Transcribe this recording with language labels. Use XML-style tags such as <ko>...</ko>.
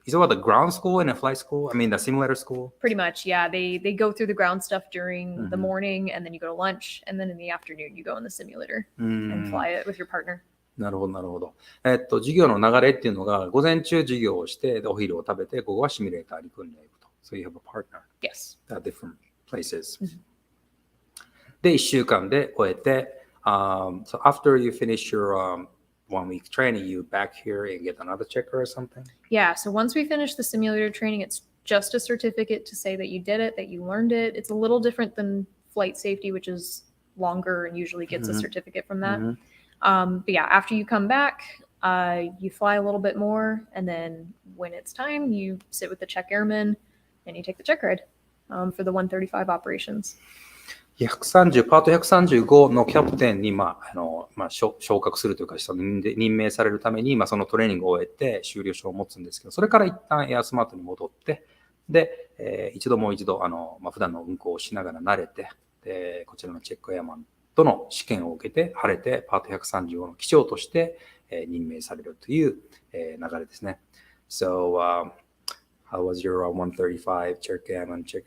<en>Is it about the ground school and a flight school? I mean, the simulator school? Pretty much, yeah. They go through the ground stuff during the morning, and then you go to lunch, and then in the afternoon you go in the simulator and fly it with your partner.</en> <ja>なるほど、なるほど。授業の流れっていうのが、午前中授業をして、お昼を食べて、午後はシミュレーターに訓練に行くと。</ja> <en>So you have a partner. Yes. At different places.</en> <ja>で、1週間で終えて、</ja> <en>so after you finish your one week training, you back here and get another checker or something? Yeah, so once we finish the simulator training, it's just a certificate to say that you did it, that you learned it. It's a little different than flight safety, which is longer and usually gets a certificate from that. But yeah, after you come back, you fly a little bit more, and then when it's time, you sit with the check airman and you take the check ride for the 135 operations.</en> <ja>パート135のキャプテンに、昇格するというか、任命されるために、そのトレーニングを終えて修了証を持つんですけど、それから一旦エアスマートに戻って、で、もう一度、普段の運航をしながら慣れて、で、こちらのチェックエアマントの試験を受けて晴れてパート135の機長として、任命されるという、流れですね。</ja> <en>So, how was your 135 check airman check?</en>